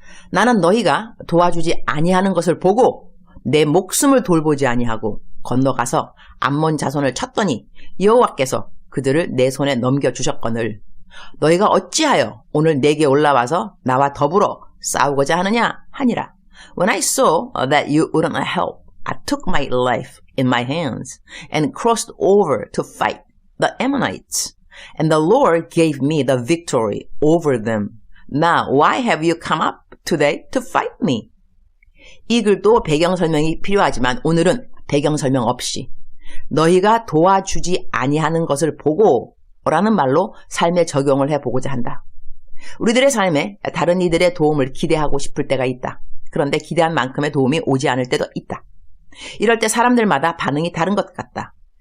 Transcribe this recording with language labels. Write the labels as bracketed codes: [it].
[ko] 나는 너희가 도와주지 아니하는 것을 보고 내 목숨을 돌보지 아니하고 건너가서 암몬 자손을 쳤더니 여호와께서 그들을 내 손에 넘겨주셨거늘 너희가 어찌하여 오늘 내게 올라와서 나와 더불어 싸우고자 하느냐 하니라. [en] When I saw that you wouldn't help, I took my life in my hands and crossed over to fight the Ammonites. And the Lord gave me the victory over them. Now, why have you come up today to fight me? [ko] 이 글도 배경 설명이 필요하지만 오늘은 배경 설명 없이 너희가 도와주지 아니하는 것을 보고 라는 말로 삶에 적용을 해보고자 한다. 우리들의 삶에 다른 이들의 도움을 기대하고 싶을 때가 있다. 그런데 기대한 만큼의 도움이 오지 않을 때도 있다. 이럴 때 사람들마다 반응이 다른 것 같다.